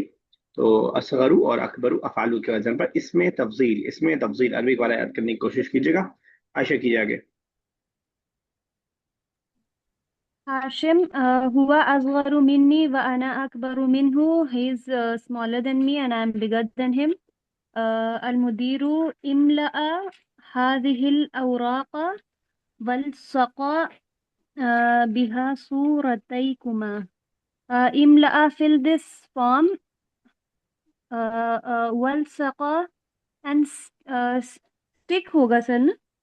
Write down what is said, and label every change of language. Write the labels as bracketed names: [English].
[Hindi] तो असगरू और अकबरू अफालू के वजन पर, इसमें तफजील अरबी वाला याद करने की कोशिश कीजिएगा। आयशा कीजिए आगे। [Arabic] हाशिम, हुआ असगरु मिन्नी व अना अकबरु मिन्हु। [English] He is smaller than me and I am bigger than him. [Arabic] المدير املأ هذه الأوراق والصق بها صورتيكما. [English] imla'a, fill this form, walsaqa, and stick [Hindi] होगा सर ना?